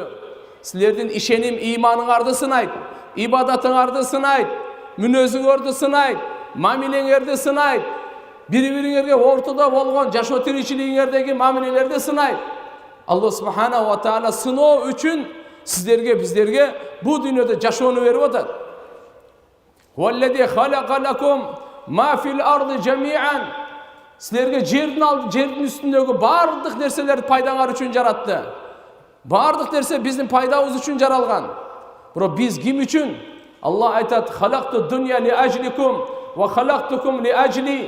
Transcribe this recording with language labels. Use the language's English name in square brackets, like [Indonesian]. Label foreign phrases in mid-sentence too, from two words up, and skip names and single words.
[Kyrgyz] Силердин ишеним иманыңарды сынайт, ибадатыңарды сынайт, мүнөзүңөрдү сынайт, мамилеңерди сынайт, бири-бириңерге ортодо болгон жашоо тиричилигиңердеги мамилелерди сынайт. Алла [Arabic] سبحانه وتعالى [Kyrgyz] сыноо үчүн сиздерге, биздерге бу дүйнөдө жашоону берип атат. [Arabic] والذي خلق لكم ما في الأرض جميعا. [Kyrgyz] Силерге жердин үстүндөгү бардык нерселерди пайдаңар үчүн жаратты. Бардык нерсе биздин пайдабыз үчүн жаралган. Бирок биз ким үчүн? [Arabic] Алла айтат: "خلقت الدنيا لأجلكم وخلقتكم لأجلي."